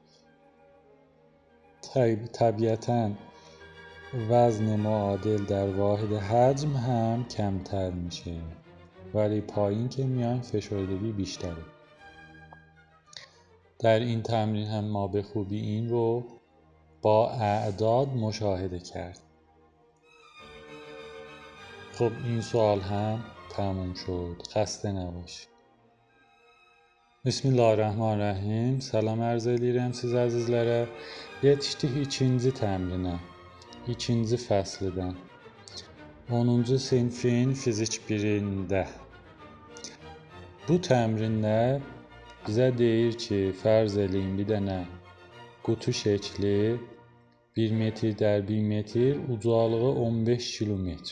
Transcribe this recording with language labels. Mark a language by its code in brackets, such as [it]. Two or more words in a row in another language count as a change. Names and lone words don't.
[fa] طبیعتاً وزن معادل در واحد حجم هم کمتر میشه، ولی پایین که میایم فشردگی بیشتره. در این تمرین هم ما به خوبی این رو با اعداد مشاهده کرد. خب این سوال هم تموم شد. خسته نباشید. [az] Bismillahirrahmanirrahim. Salam arz edirəm siz əzizlərə. Yetişdik ikinci təmrinə, ikinci fəslidən. 10-cu sinfin fizik 1-də. Bu təmrində bizə deyir ki, fərz eləyin bir dənə qutu şəkli 1 metr در 1 metr, ucalığı 15 kilometr.